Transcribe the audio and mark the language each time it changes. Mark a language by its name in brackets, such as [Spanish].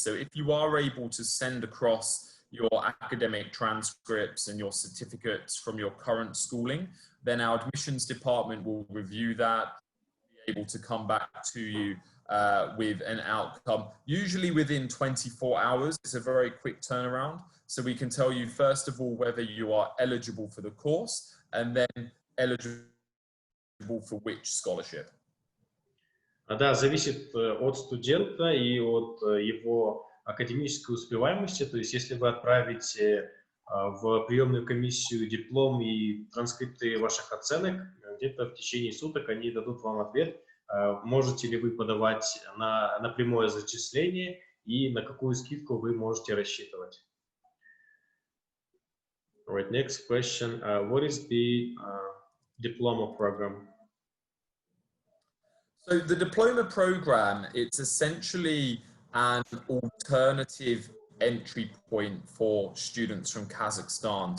[English] So if you are able to send across your academic transcripts and your certificates from your current schooling, then our admissions department will review that, be able to come back to you with an outcome, usually within 24 hours. It's a very quick turnaround. So we can tell you, first of all, whether you are eligible for the course and then eligible for which scholarship. [Russian] Да, зависит от студента и от его академической успеваемости. То есть если вы отправите в приемную комиссию диплом и транскрипты ваших оценок, где-то в течение суток они дадут вам ответ, можете ли вы подавать на прямое зачисление и на какую скидку вы можете рассчитывать. [English] All right, next question. What is the diploma program? So the diploma program, it's essentially an alternative entry point for students from Kazakhstan.